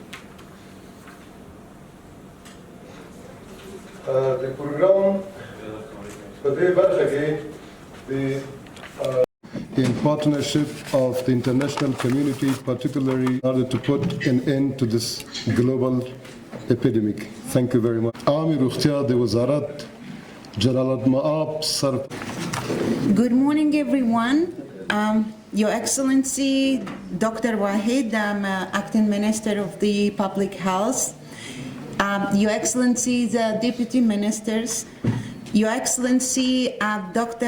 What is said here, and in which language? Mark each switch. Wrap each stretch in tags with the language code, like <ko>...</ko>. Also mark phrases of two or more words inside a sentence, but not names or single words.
<en>The program in partnership of the international community, particularly in order to put an end to this global epidemic. Thank you very much.</en> <fa>عامل اختیار وزارت جلالت مآب سر.</fa> <en>Good morning, everyone. Your Excellency, Dr. Wahid, I'm Acting Minister of the Public Health. Your Excellency, the Deputy Ministers, Your Excellency, Dr.</en>